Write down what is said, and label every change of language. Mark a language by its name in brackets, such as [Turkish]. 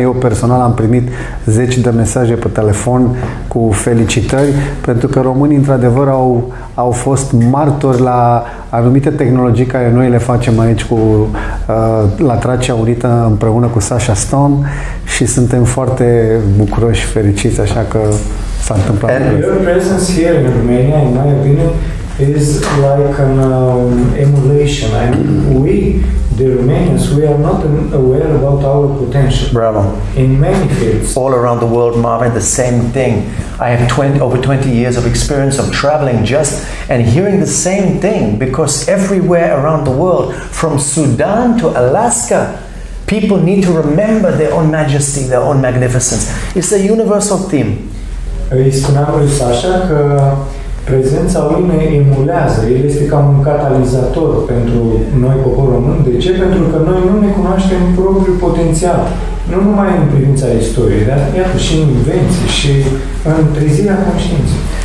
[Romanian] Eu personal am primit 10 de mesaje pe telefon cu felicitări, pentru că românii într-adevăr au fost martori la anumite tehnologii care noi le facem aici la Tracia Unită împreună cu Sacha Stone, și suntem foarte bucuroși și fericiți, așa că s-a întâmplat. [English] And your presence here in Romania, in my opinion, is like an emulation. I mean, we, the Romanians, we are not aware about our potential. Bravo. In many fields. All around the world, Marvin, the same thing. I have over 20 years of experience of traveling just and hearing the same thing, because everywhere around the world, from Sudan to Alaska, people need to remember their own majesty, their own magnificence. It's a universal theme. [Romanian] Îi spuneam lui Sacha că prezența lui ne emulează. El este ca un catalizator pentru noi, poporul român. De ce? Pentru că noi nu ne cunoaștem propriul potențial. Nu numai în privința istoriei, dar iată și în invenții și în trezirea conștiinței.